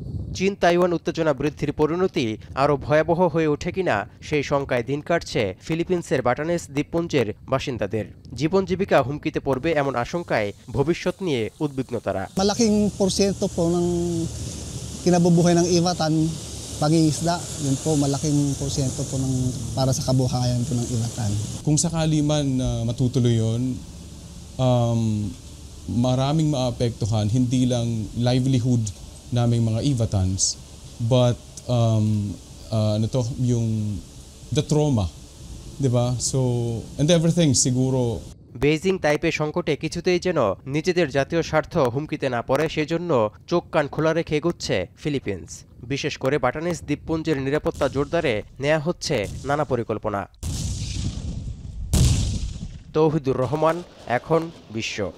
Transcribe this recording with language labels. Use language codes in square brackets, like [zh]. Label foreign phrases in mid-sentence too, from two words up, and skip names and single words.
[bn] চীন তাইওয়ান উত্তেজনা বৃদ্ধির পরিণতি আরও ভয়াবহ হয়ে ওঠে কিনা সেই শঙ্কায় দিন কাটছে ফিলিপিন্সের বাটানেস দ্বীপপুঞ্জের বাসিন্দাদের। জীবন জীবিকা হুমকিতে পড়বে এমন আশঙ্কায় ভবিষ্যৎ নিয়ে উদ্বিগ্ন তারা। [tl] Malaking porsyento po ng kinabubuhay ng Ivatan pag-iisda, yun po malaking porsyento po ng para sa kabuhayan po ng Ivatan. Kung sakali man matutuloy yun, maraming maapektuhan, [en] hindi lang livelihood naming mga Ivatans, but the trauma, diba? So, and everything siguro. [bn] বেইজিং তাইপে সংকটে কিছুতেই যেন নিজেদের জাতীয় স্বার্থ হুমকিতে না পড়ে সেজন্য চোখ কান খোলা রেখে এগোচ্ছে ফিলিপিন্স। বিশেষ করে বাটানেস দ্বীপপুঞ্জের নিরাপত্তা জোরদারে নেওয়া হচ্ছে নানা পরিকল্পনা। তৌহিদুর রহমান, এখন বিশ্ব।